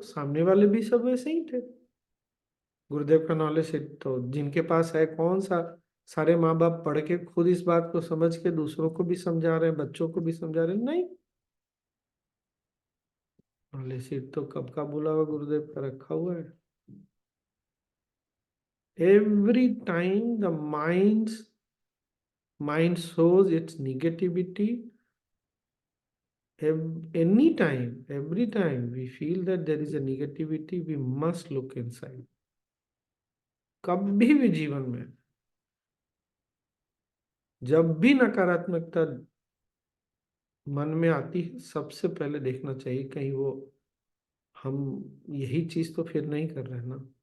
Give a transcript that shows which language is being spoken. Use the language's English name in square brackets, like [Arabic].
[Hindi] सामने वाले भी सब वैसे ही थे। गुरुदेव का नॉलेज है तो जिनके पास है, कौन सा सारे माँ बाप पढ़ के खुद इस बात को समझ के दूसरों को भी समझा रहे हैं, बच्चों को भी समझा रहे हैं? नहीं, नॉलेज सीट तो कब का बोला हुआ गुरुदेव का रखा हुआ है। [English] Every time the mind shows its negativity, any time, every time we feel that there is a negativity, we must look inside। [Hindi] कभी भी जीवन में जब भी नकारात्मकता मन में आती है, सबसे पहले देखना चाहिए कहीं वो हम यही चीज तो फिर नहीं कर रहे हैं ना।